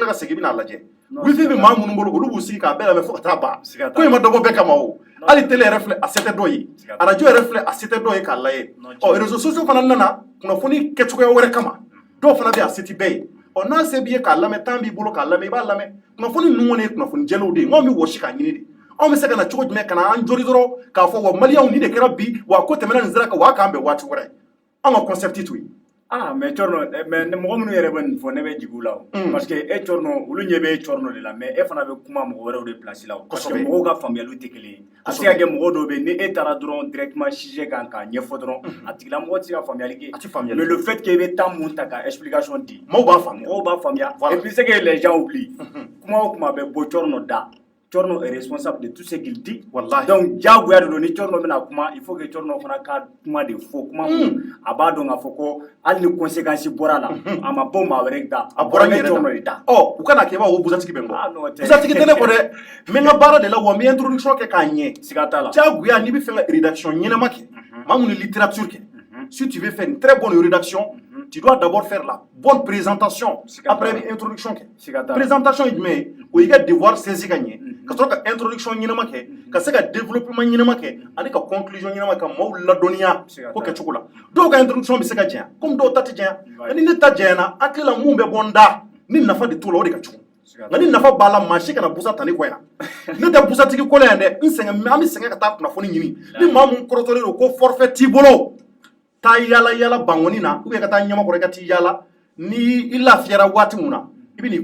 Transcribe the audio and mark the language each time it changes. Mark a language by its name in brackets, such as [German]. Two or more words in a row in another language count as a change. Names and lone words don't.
[Bambara] ka segin i bɛ n'a lajɛ wifi bɛ maa minnu bolo olu b'u sigi k'a bɛɛ lamɛn fo ka taa ban ko in ma dabɔ bɛɛ kama o hali télé yɛrɛ filɛ a se tɛ dɔ ye radio yɛrɛ filɛ a se tɛ dɔ ye k'a lajɛ ɔ [French] réseaux sociaux [Bambara] fana nana kunnafoni kɛcogoya wɛrɛ kama dɔw fana bɛ a se tɛ bɛɛ ye ɔ n'a se b'i ye k'a lamɛn temps b'i bolo k'a lamɛn i b'a lamɛn kunnafoni ninnu kɔni ye kunnafoni jɛlenw de ye anw bɛ wɔsi k'a ɲini de anw bɛ se ka na cogo jumɛn ka na an jori dɔrɔn k'a fɔ wa maliyɛnw ni de kɛra bi wa ko tɛmɛna nin sira kan wa k'an bɛn waati wɛrɛ an ka concept to yen mais Thierno mais mɔgɔ minnu yɛrɛ bɛ nin fɔ ne bɛ jigin u la [French] parce que [Bambara] e Thierno olu ɲɛ bɛ Thierno de la mais e fana bɛ kuma mɔgɔ wɛrɛw de place la [French] parce que [Bambara] mɔgɔw ka faamuyaliw tɛ kelen ye a se ka kɛ mɔgɔ dɔw bɛ yen ni e taara dɔrɔn [French] directement sujet [Bambara] kan k'a ɲɛfɔ dɔrɔn a tigilamɔgɔ tɛ se ka faamuyali kɛ [French] mais le fait que [Bambara] i bɛ temps mun ta ka explication di mɔgɔw b'a faamuya mɔgɔw b'a faamuya [French] et puis c'est que les gens oublient [Bambara] kuma o kuma bɛ bɔ Thierno da [French] Thierno est responsable de tout ce qu'il dit. [Bambara] Wallahi. Donc, diyagoya de don ni Thierno bɛna kuma [French] il faut que [Bambara] Thierno fana ka kuma de fɔ kuma mun a b'a dɔn k'a fɔ ko hali ni conséquence bɔra la a ma bɔ maa wɛrɛ da a bɔra ne Thierno de da. Ɔ u kana kɛ i b'a fɔ ko busatigi bɛ n kɔ. Ah non tɛ. Busatigi tɛ ne kɔ dɛ n bɛ n ka baara de la wa n bɛ introduction kɛ k'a ɲɛ. Siga t'a la. Diyagoya n'i bɛ fɛ ka rédaction ɲɛnama kɛ maa mun ni littérature kɛ [French] si tu veux faire une très bonne rédaction tu dois d'abord faire la bonne présentation après introduction kɛ. [Bambara] Présentation ye jumɛn ye o y'i ka [French] devoir saisir [Bambara] ka ɲɛ ka sɔrɔ ka introduction ɲɛnama kɛ ka se ka développement ɲɛnama kɛ ani ka conclusion ɲɛnama ka maaw ladɔnniya ko kɛcogo la dɔw ka introduction bɛ se ka janya comme dɔw ta tɛ janya nka ni ne ta janyana an tila mun bɛ bɔ n da ni nafa de t'o la o de ka jugu nka ni nafa b'a la maa si kana busa ta ne kɔ yan ne tɛ busatigi ko la yan dɛ n sɛgɛn an bɛ sɛgɛn ka taa kunnafoni ɲini ni maa mun kɔrɔtɔlen don ko forfait t'i bolo taa yala yala bangoni na [French] ou bien [Bambara] ka taa ɲamakɔrɔ i ka t'i yala ni i lafiyara waati mun na i bɛ n'i